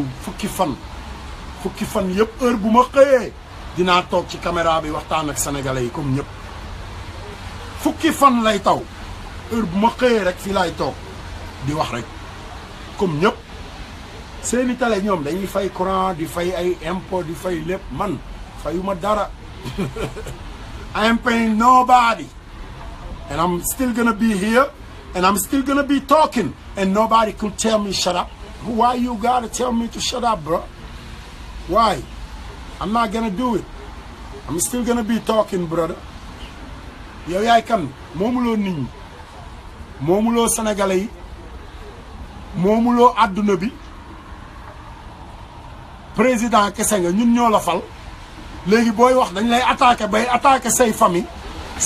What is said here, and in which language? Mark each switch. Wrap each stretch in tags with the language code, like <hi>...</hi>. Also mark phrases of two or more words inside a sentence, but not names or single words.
<wo>fukki fan yëpp heure bu ma xëyee dinaa toog ci caméra bi waxtaan ak sénégalais yi comme ñëpp fukki fan lay taw heure bu ma xëyee rek fii laay toog di wax rek comme ñëpp seeni télé ñoom dañuy fay courant di fay ay impôt di fay lépp man fayuma dara</wo> <en>I am paying nobody and I'm still gonna be here and I'm still gonna be talking and nobody could tell me shut up. Why you gotta tell me to shut up, bro? Why? I'm not gonna do it. I'm still gonna be talking, brother.</en> <wo>yow yaay kan moomuloo nit ñi moomuloo sénégalais yi moomuloo àdduna bi président kese nga ñun ñoo la fal léegi booy wax dañ lay attaqué bay attaqué say famille sa</wo>